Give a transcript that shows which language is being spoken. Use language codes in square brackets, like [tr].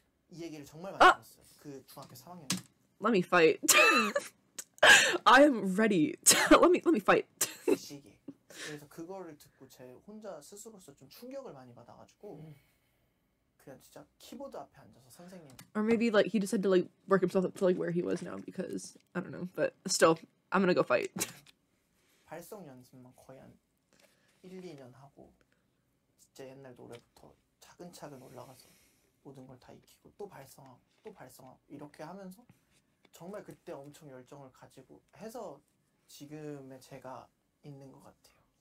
[ko] 이 얘기를 정말 많이 들었어요. 그 중학교 3학년 때. [en] Let me fight. I am ready. let me fight. [ko] 그 시기. 그래서 그거를 듣고 제 혼자 스스로서 좀 충격을 많이 받아가지고 그냥 진짜 키보드 앞에 앉아서 선생님 [en] Or maybe like he just had to like work himself up to like where he was now, because I don't know, but still I'm gonna go fight. [ko] 발성 연습만 거의 한 1, 2년 하고 진짜 옛날 노래부터 차근차근 올라가서 모든 걸 다 익히고 또 발성하고 또 발성하고 이렇게 하면서 정말 그때 엄청 열정을 가지고 해서 지금의 제가 있는 것 같아요.